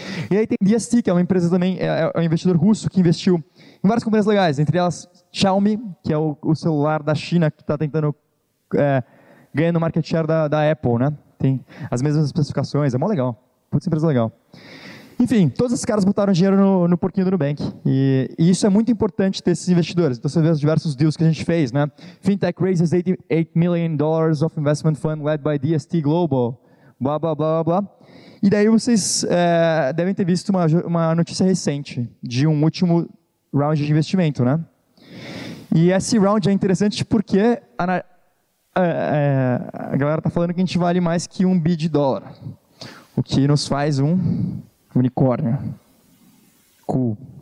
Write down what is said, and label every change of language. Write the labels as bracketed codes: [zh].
[pt] E aí tem DST, que é uma empresa também, é um investidor russo que investiu em várias companhias legais, entre elas Xiaomi, que é o celular da China que está tentando ganhando o market share da Apple, né? Tem as mesmas especificações, é mó legal. Putz, empresa legal. Enfim, todos esses caras botaram dinheiro no porquinho do Nubank. E isso é muito importante ter esses investidores. Então você vê os diversos deals que a gente fez, né? [en] Fintech raises $88 million of investment fund led by DST Global, blá, blá, blá, blá, blá. [pt] E daí vocês devem ter visto uma notícia recente de um último round de investimento, né? E esse round é interessante porque a galera está falando que a gente vale mais que $1 bilhão, o que nos faz um unicórnio. [en] Cool.